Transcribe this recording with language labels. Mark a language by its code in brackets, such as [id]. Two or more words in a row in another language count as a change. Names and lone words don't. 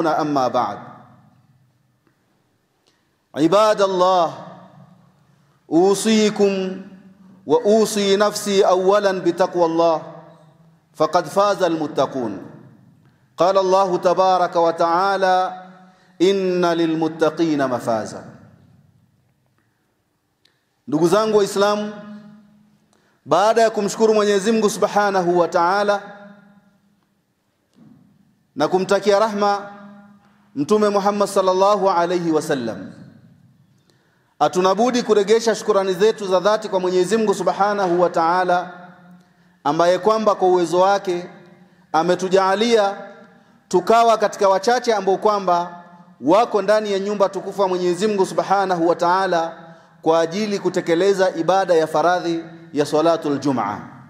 [ar] أما بعد، عباد الله، أوصيكم وأوصي نفسي أولاً بتقوى الله فقد فاز المتقون. قال الله تبارك وتعالى: إن للمتقين مفازا. [sw] Ndugu zangu Waislamu, baada ya kumshukuru Mwenyezi Mungu [ar] سبحانه وتعالى [sw] na kumtakia rahma Mtume Muhammad [ar] صلى الله عليه وسلم, [sw] atunabudi kuregesha shukrani zetu za dhati kwa Mwenyezi Mungu [ar] سبحانه وتعالى, [sw] ambaye kwamba kwa uwezo wake ametujalia tukawa katika wachache ambao kwamba wako ndani ya nyumba tukufu ya Mwenyezi Mungu [ar] سبحانه وتعالى [sw] kwa ajili kutekeleza ibada ya faradhi ya [ar] صلاة الجمعة.